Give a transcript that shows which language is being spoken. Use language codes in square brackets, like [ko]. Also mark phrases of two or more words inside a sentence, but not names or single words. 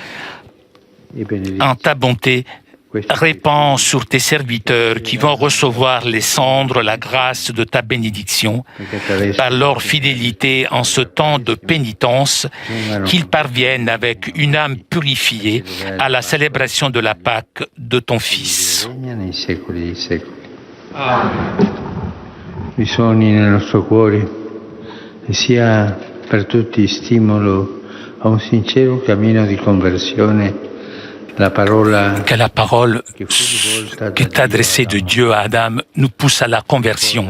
[fr] En ta bonté, répands sur tes serviteurs qui vont recevoir les cendres la grâce de ta bénédiction, par leur fidélité en ce temps de pénitence, qu'ils parviennent avec une âme purifiée à la célébration de la Pâque de ton Fils. [it] Risuoni nel nostro cuore e sia per tutti stimolo a un sincero cammino di conversione. [fr] Que la parole qui est adressée de Dieu à Adam nous pousse à la conversion.